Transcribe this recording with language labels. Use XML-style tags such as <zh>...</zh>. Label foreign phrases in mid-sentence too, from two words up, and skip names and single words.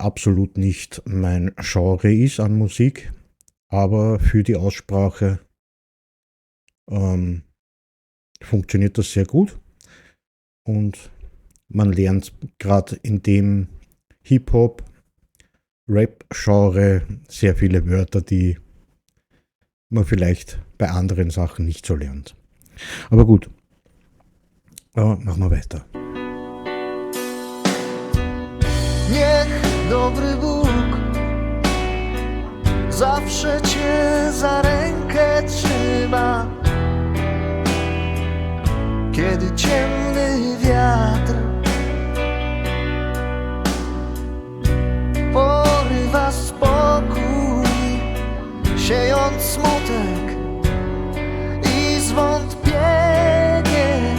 <de>absolut nicht mein Genre ist an Musik, aber für die Aussprache ähm, funktioniert das sehr gut und man lernt gerade in dem Hip-Hop, Rap-Genre sehr viele Wörter, die man vielleicht bei anderen Sachen nicht so lernt. Aber gut, machen wir weiter.</de> <pl>Niech dobry Bóg zawsze cię za rękę trzyma, kiedy ciemny wiatr porywa spokój, siejąc smutek i zwątpienie.</pl>